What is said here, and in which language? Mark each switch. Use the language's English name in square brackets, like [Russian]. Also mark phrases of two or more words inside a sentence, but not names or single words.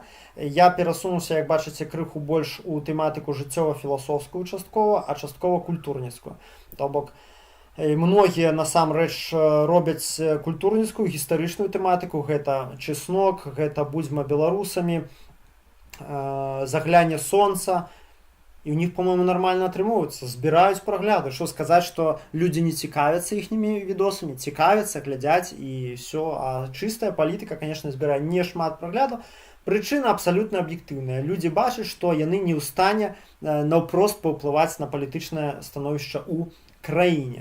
[Belarusian] Я перасунуўся, як бачыце, крыху больш у тэматыку жыццёва-філасофскую часткова, а часткова культурніцкую. То бок, многія насамрэч робяць культурніцкую, гістарычную тэматыку, гэта чеснок, гэта будзьма беларусамі, заглянне сонца, і ў них, [Russian] по-моему, нормально [Belarusian] атрымоўваецца, збіраюць прагляды. Што сказаць, што людзі не цікавяцца іхнімі відосамі, цікавяцца, глядзяць і все. А чыстая палітыка, конечно, збірае не шмат праглядаў. Прычына абсалютна аб'ектыўная. Людзі бачаць, што яны не ў стане наўпрост паўплываць на палітычнае становішча ў краіне.